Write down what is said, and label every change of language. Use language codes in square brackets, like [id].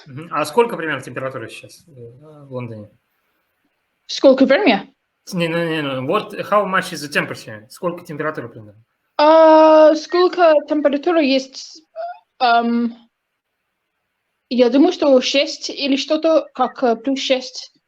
[ru] А сколько примерно температура сейчас в Лондоне? Сколько времени? Не. [en] How much is the temperature? [ru] Сколько температура примерно? Сколько температура есть? Я думаю, что 6 или что-то, как плюс 6.